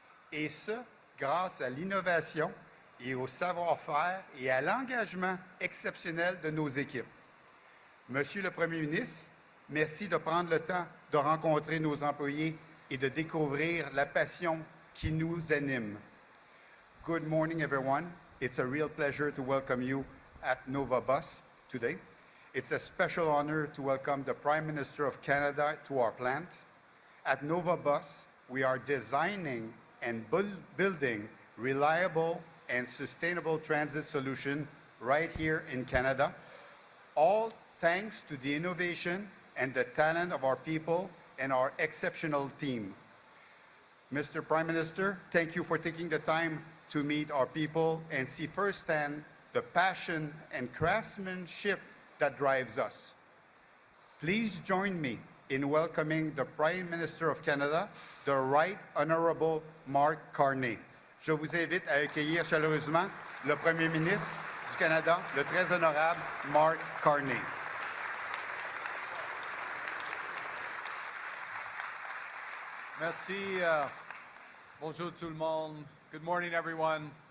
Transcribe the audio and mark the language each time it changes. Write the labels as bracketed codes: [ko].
[fr] Et ce, grâce à l'innovation et au savoir-faire et à l'engagement exceptionnel de nos équipes. Monsieur le Premier ministre, merci de prendre le temps de rencontrer nos employés et de découvrir la passion qui nous anime. [en] Good morning, everyone. It's a real pleasure to welcome you at Novabus today. It's a special honor to welcome the Prime Minister of Canada to our plant. At Novabus, we are designing and building reliable and sustainable transit solution right here in Canada, all thanks to the innovation and the talent of our people and our exceptional team. Mr. Prime Minister, thank you for taking the time to meet our people and see firsthand the passion and craftsmanship that drives us. Please join me in welcoming the Prime Minister of Canada, the Right Honourable Mark Carney. [fr] Je vous invite à accueillir chaleureusement le Premier ministre du Canada, le très honorable Mark Carney. Merci. Bonjour tout le monde. [en] Good morning, everyone.